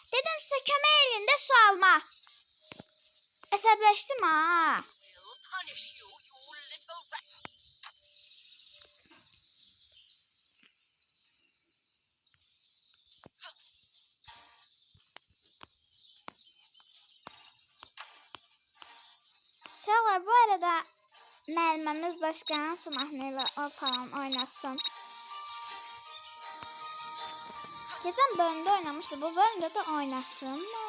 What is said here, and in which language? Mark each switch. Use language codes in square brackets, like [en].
[az] Dedim sizə kömək eləyin də su alma. Əsəbləşdim ha. [en] Will punish you, you little rat. [az] Uşaqlar bu arada müəlliməmiz başqa hansı mahnıyla o falan oynasın. [tr] Geçen bölümde oynamıştı. Bu bölümde de oynasın mı?